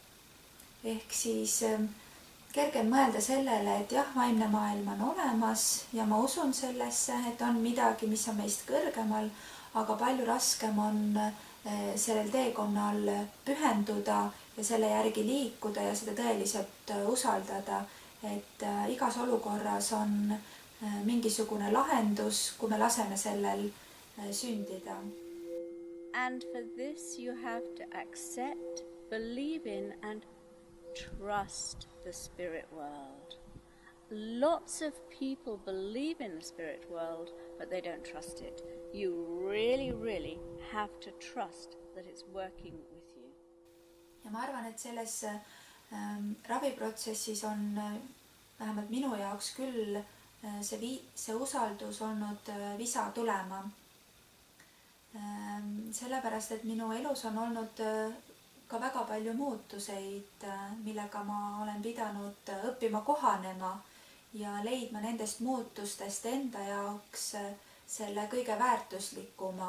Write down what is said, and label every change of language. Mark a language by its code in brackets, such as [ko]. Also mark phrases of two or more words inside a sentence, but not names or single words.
[et] Ehk siis kergem mõelda sellele, et jah, vaimne maailm on olemas ja ma usun sellesse, et on midagi, mis on meist kõrgemal, aga palju raskem on sellel teekonnal pühenduda ja selle järgi liikuda ja seda tõeliselt usaldada, et igas olukorras on mingisugune lahendus, kui me laseme sellel sündida. [en] And for this you have to accept, believe in and trust the spirit world. Lots of people believe in the spirit world, but they don't trust it. You really have to trust that it's working with you. [et] Ja ma arvan, et selles raviprotsessis on vähemalt minu jaoks küll see usaldus olnud visa tulema. Sellepärast, et minu elus on olnud ka väga palju muutuseid, millega ma olen pidanud õppima kohanema ja leidma nendest muutustest enda jaoks selle kõige väärtuslikuma.